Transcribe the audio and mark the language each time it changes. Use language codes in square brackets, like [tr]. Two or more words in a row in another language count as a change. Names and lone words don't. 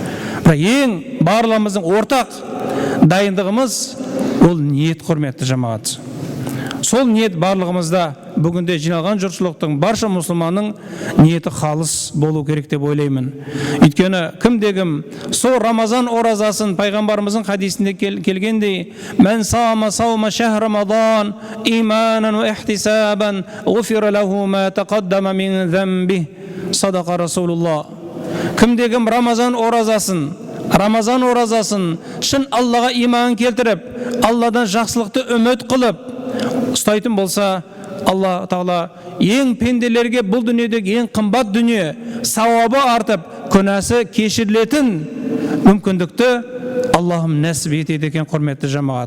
[kk] Ең барлығымыздың ортақ дайындығымыз ол ниет, құрметті жамағат. Сол ниет барлығымызда бүгінде жиналған жұртшылықтың барша мұсылманның ниеті халыс болу керек деп ойлаймын. Өйткені кімде-кім сол Рамазан оразасын пайғамбарымыздың хадисінде келгендей, [ar] "من صام شهر رمضان إيمانا واحتسابا غفر له ما تقدم من ذنبه", صدق رسول الله. [kk] Кімде-кім Рамазан оразасын шын Аллаға иман келтіріп, Алладан жақсылықты үміт қылып ұстайтын болса, Алла Тағала ең пенделерге бұл дүниедегі ең қымбат дүние, сауабы артып, күнәсі кешірілетін мүмкіндікті Аллахым нәсіп етеді екен, құрметті жамағат.